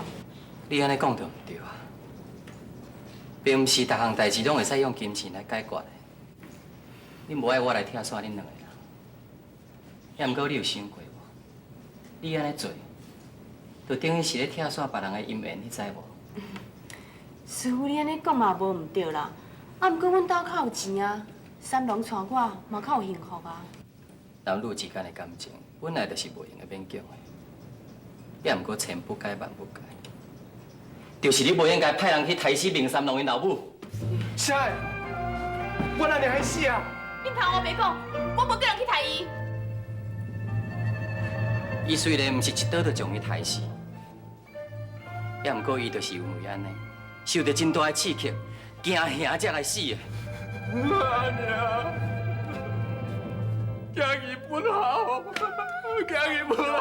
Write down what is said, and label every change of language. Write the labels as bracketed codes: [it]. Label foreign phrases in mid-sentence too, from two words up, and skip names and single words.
[nan] 你安尼讲就毋对啊，并毋是逐项代志拢会使用金钱来解决的。你无爱我来拆散恁两个人，也毋过你有想过无？你安尼做，就等于是咧拆散别人的姻缘，你知无？师傅，你安尼讲嘛无毋对啦。啊，毋过阮兜较有钱啊，三郎娶我嘛较有幸福啊。男女之间的感情，本来就是袂用的勉强的，也毋过千不改万不改，就是你袂应该派人去杀死明三郎的老母。啥的？我哪里还死啊？你听我白讲，我无叫人去杀伊。伊虽然毋是一刀就将伊杀死，也毋过伊就是因为安尼，受到真大的刺激，惊吓才来死的。阿娘，家己不好，家己不好。